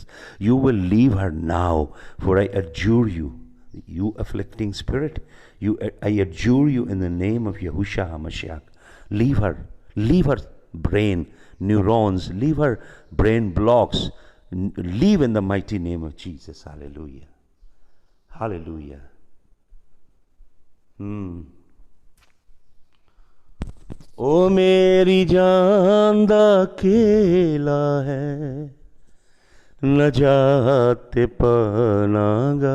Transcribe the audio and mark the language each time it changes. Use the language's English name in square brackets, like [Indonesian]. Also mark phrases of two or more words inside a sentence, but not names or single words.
[English] You will leave her now, for I adjure you, you afflicting spirit, I adjure you in the name of Yahushua HaMashiach. Leave her brain, neurons, leave her brain blocks, leave in the mighty name of Jesus. Hallelujah. Hallelujah. [Punjabi] ਓ ਮੇਰੀ ਜਾਨ ਦਾ ਖੇਲਾ ਹੈ, ਨ ਜਾਤੇ ਪਨਾਗਾ.